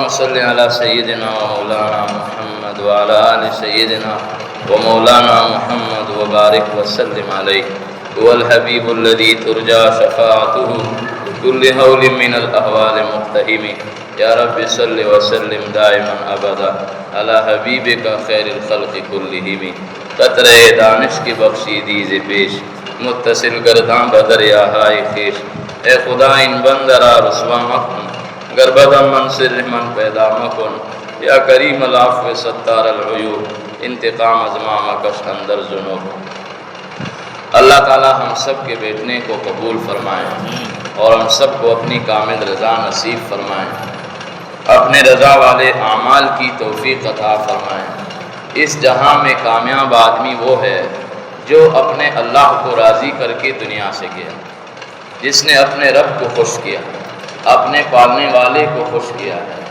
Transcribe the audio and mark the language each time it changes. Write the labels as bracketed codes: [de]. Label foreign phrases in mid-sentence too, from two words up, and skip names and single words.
[ar] صل على سيدنا ومولانا محمد وعلى آل سيدنا ومولانا محمد وبارك وسلم عليه هو الحبيب الذي ترجى شفاعته كل هول من الأهوال مقتهم یا رب صل وسلم دائما ابدا علی حبیبک خیر الخلق کلہم [fa] قطرہ دانش کی بخشیدی ز پیش متصل گرداں بدریا ہائے خیش اے خدا ان بندرا رسوا مکن گربدم من سر من پیدا مکن [ar] یا کریم العفو ستار العیوب [fa] انتقام ازمام کش اندر ذنوب۔ [ur] اللہ تعالی ہم سب کے بیٹھنے کو قبول فرمائیں اور ہم سب کو اپنی کامل رضا نصیب فرمائیں، اپنے رضا والے اعمال کی توفیق عطا فرمائیں۔ اس جہاں میں کامیاب آدمی وہ ہے جو اپنے اللہ کو راضی کر کے دنیا سے گیا، جس نے اپنے رب کو خوش کیا، اپنے پالنے والے کو خوش کیا ہے۔